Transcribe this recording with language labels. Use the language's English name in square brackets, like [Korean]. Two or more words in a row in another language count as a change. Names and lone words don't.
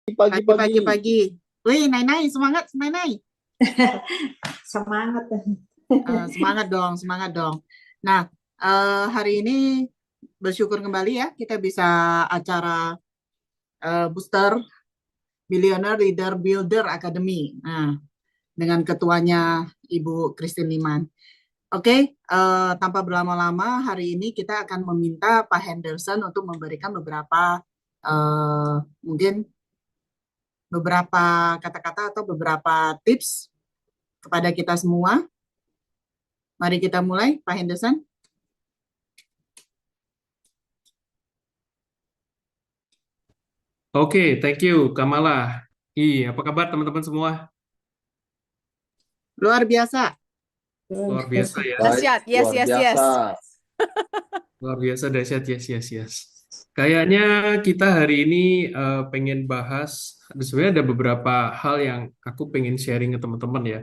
[Indonesian] Pagi-pagi. Pagi-pagi. Wih, Nai-Nai, semangat, Nai-Nai. Semangat. Semangat dong, semangat dong. Nah, hari ini bersyukur kembali ya, kita bisa acara booster Billionaire Leader Builder Academy. Nah, dengan ketuanya Ibu Christine Liman. Oke, tanpa berlama-lama, hari ini kita akan meminta Pak Henderson untuk memberikan beberapa, mungkin beberapa kata-kata atau beberapa tips kepada kita semua. Mari kita mulai, Pak Henderson. Oke, [English] thank you, Kamala. [Indonesian] Apa kabar teman-teman semua? Luar biasa. Luar biasa ya. Dahsyat, yes, Luar [English] yes, yes. [Indonesian] biasa. Luar biasa, dahsyat, [English] yes, yes, yes. [Indonesian] Kayaknya kita hari ini pengen bahas, sebenarnya ada beberapa hal yang aku pengen sharing ke teman-teman ya.